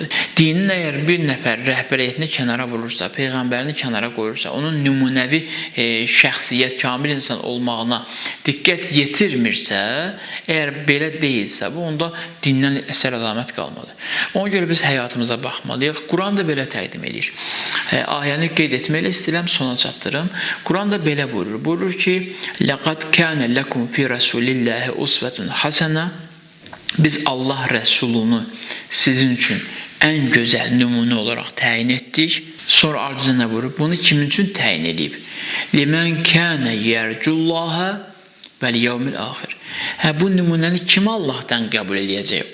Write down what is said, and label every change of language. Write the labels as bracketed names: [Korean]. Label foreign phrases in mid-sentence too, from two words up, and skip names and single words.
[Azerbaijani] Dinin əgər bir nəfər rəhbəriyyətini kənara vurursa, peyğəmbərini kənara qoyursa, onun nümunəvi şəxsiyyət, kamil insan olmağına diqqət yetirmirsə, əgər belə deyilsə, bu onda dindən əsər əlamət qalmadı. Ona görə biz həyatımıza baxmalıyıq. Quran da belə təqdim edir. Ayəni qeyd etməklə istəyirəm, sona çatdırım. Quran da belə buyurur. Buyurur ki, [Arabic] لَقَدْ كَانَ لَكُمْ فِي رَسُولِ اللّٰهِ أُسْوَةٌ حَسَنَةٌ. [Azerbaijani] Biz Allah Rəsulunu sizin üçün ən gözəl nümunə olaraq təyin etdik. Sonra ardıcı nə buyurur? Bunu kimin üçün təyin edib? [Arabic] لمن كان يرجو الله واليوم الآخر. [Azerbaijani] Bu nümunəni kim Allahdan qəbul edəcək?